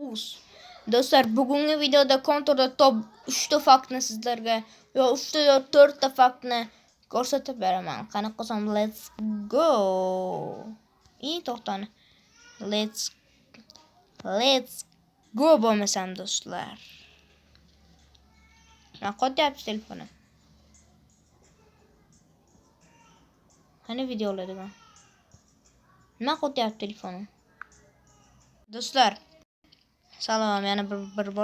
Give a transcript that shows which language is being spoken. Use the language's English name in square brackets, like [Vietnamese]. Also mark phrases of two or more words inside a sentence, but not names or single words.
[Uzbek] 9. Do'stlar, bugungi videoda konturda top 3 ta faktni sizlarga yo 3 ta yo 4 ta faktni ko'rsatib beraman. Qani qilsam, [English] let's go. To'xtani. Let's go [Uzbek] bo'lmasam do'stlar. Men qo'yapti telefonim. Qani videolarga. Nima qo'yapti telefonim? Do'stlar, salom, yana bir bor.